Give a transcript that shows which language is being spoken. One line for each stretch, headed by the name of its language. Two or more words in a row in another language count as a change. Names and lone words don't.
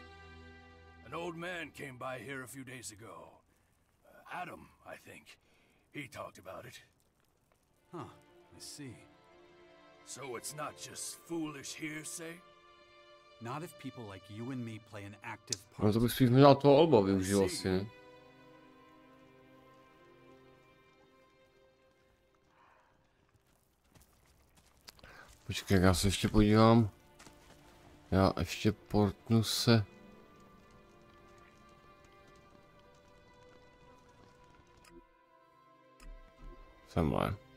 English: An old man came by here a few days ago. Adam, I think. He talked about it. Huh, I see. So it's not just foolish hearsay? Not if people like you and me play an active part.
Czech: No to bych spíš možná toho Alba využil asi, ne? Počkej, já se ještě podívám. Já ještě portnu se. Semhle.